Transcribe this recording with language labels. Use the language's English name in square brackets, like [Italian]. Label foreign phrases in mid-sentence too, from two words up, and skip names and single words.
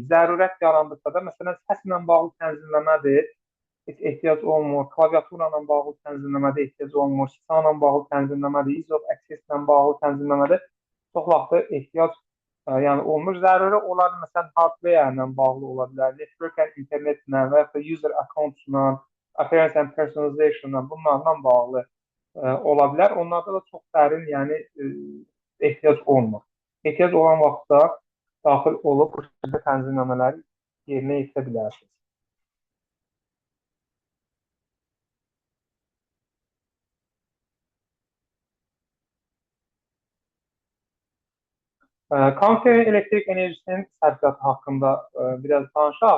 [Azerbaijani] Zərurət yarandıqda da, məsələn, səslə bağlı tənzimləmədir, heç ehtiyac olmur. Klaviatura ilə bağlı tənzimləmədə ehtiyac olmur. SISA ilə bağlı tənzimləmədə, [English] Ease of Access [Azerbaijani] ilə bağlı tənzimləmədə çox vaxtı ehtiyac yəni olmur. Zəruri olar, məsələn, hardware ilə bağlı ola bilər, [English] network and internet [Azerbaijani] ilə və ya [English] user account ilə, appearance and personalization [Azerbaijani] ilə, bunlarla bağlı ola bilər. Onlarda da çox dərin, yəni ehtiyac olmur. Ehtiyac olan vaxtda daxil olub bu şəkildə tənzimləmələri yerinə yetirə bilərsiniz. Kompüterin elektrik enerjisinin sərfiyyatı haqqında biraz danışaq.